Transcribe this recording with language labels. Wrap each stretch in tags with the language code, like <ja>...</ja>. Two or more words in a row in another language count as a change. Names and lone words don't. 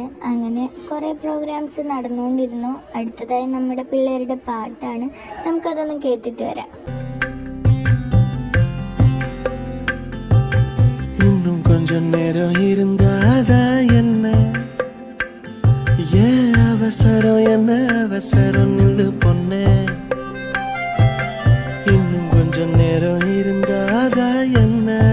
<ml>അങ്ങനെ കുറേ പ്രോഗ്രാംസ് നടന്നുകൊണ്ടിരുന്നു. അടുത്തതായി നമ്മുടെ പിള്ളേരുടെ പാട്ടാണ്. നമുക്കതൊന്ന് കേട്ടിട്ട് വരാം.</ml> <ta>இன்னும் கொஞ்சம் நேரம் இருந்தாதா என்ன? ஏன் அவசரம், என்ன அவசரம்? நில்லு பொண்ணே. இன்னும் கொஞ்சம் நேரம் இருந்தாதா என்ன?</ta>